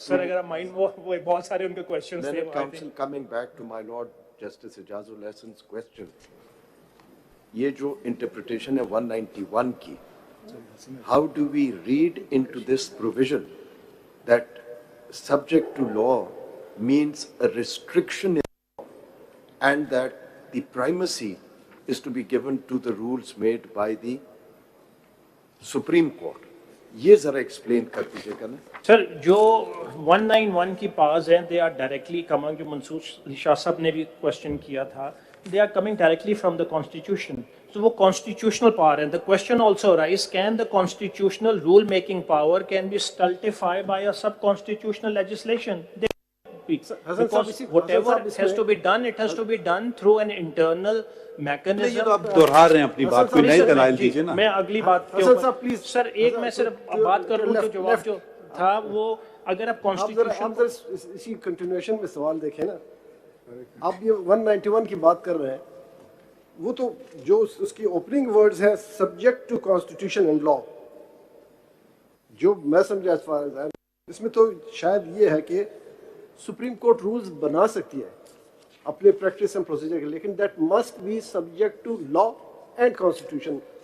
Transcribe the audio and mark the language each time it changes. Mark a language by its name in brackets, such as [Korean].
[Hindi] Sir, अगर आप mind वो बहुत सारे उनके क्वेश्चंस थे। [English] Learned Counsel coming back to my Lord Justice Ijazul Hasan's question, [Hindi] ये जो [English] interpretation [Hindi] है 191 की, [English] how do we read into this provision that subject to law means a restriction in law and that the primacy is to be given to the rules made by the Supreme Court? [Hindi] ये जरा explain कर दीजिएगा ना sir. जो 191 की पास हैं, [English] they are directly coming, [Hindi] जो मंसूर अली शाह साहब ने भी क्वेश्चन किया था, [English] They are coming directly from the constitution. [Hindi] तो वो कॉन्स्टिट्यूशनल पावर है। [English] The question also arise, can the constitutional rule making power can be stultified by a sub constitutional legislation? Because whatever has to be done, it has to be done through an internal mechanism. [Hindi] ये तो आप दोहरा रहे हैं अपनी बात, कोई नई दलाइल दीजिए ना। मैं अगली बात के ऊपर सर एक मैं सिर्फ बात कर लूं, तो जवाब जो था वो, अगर आप कॉन्स्टिट्यूशन इसी कंटिन्यूएशन में सवाल देखें ना, आप ये 191 की बात कर रहे हैं, वो तो जो उसकी ओपनिंग वर्ड्स है [English] subject to constitution and law, [Hindi] जो मैं समझा [English] as far as [Hindi] इसमें तो शायद ये है कि सुप्रीम कोर्ट रूल्स बना सकती है अपने प्रैक्टिस एंड प्रोसीजर के, लेकिन [English] That must be subject to law and constitution.